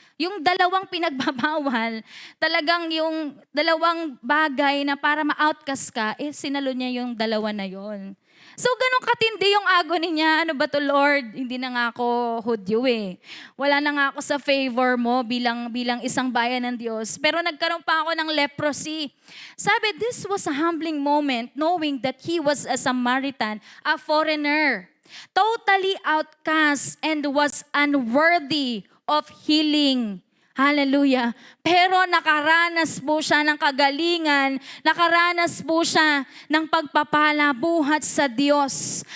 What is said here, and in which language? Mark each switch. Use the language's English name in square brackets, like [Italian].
[Filipino] Yung dalawang pinagbabawal, talagang yung dalawang bagay na para ma-outcast ka, sinalo niya yung dalawa na yon. So, ganun katindi yung agony niya. Ano ba to, Lord? Hindi na nga ako Hudyo Wala na nga ako sa favor mo bilang isang bayan ng Diyos. Pero nagkaroon pa ako ng leprosy. [English] Sabi, this was a humbling moment knowing that he was a Samaritan, a foreigner, totally outcast and was unworthy of healing. Hallelujah. [Filipino] Pero nakaranas po siya ng kagalingan, nakaranas po siya ng pagpapala buhat sa Diyos.